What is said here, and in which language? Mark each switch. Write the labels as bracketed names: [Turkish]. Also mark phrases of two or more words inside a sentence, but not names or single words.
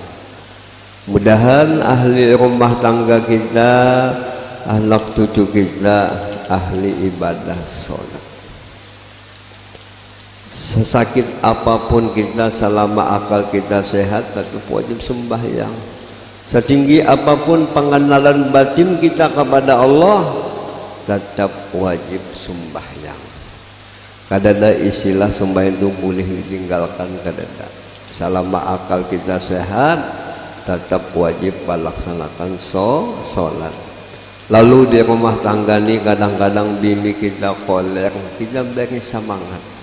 [Indonesian] Mudahan ahli rumah tangga kita, anak cucu kita ahli ibadah sholat. Sesakit apapun kita, selama akal kita sehat, tetap wajib sembahyang. Setinggi apapun pengenalan batin kita kepada Allah, tetap wajib sembahyang. [Banjar] Kadada istilah sembahyang itu boleh ditinggalkan, kadada. [Indonesian] Selama akal kita sehat, tetap wajib melaksanakan sholat. [Banjar] Lalu di rumah tangga ini kadang-kadang bini kita koler, kita beri semangat.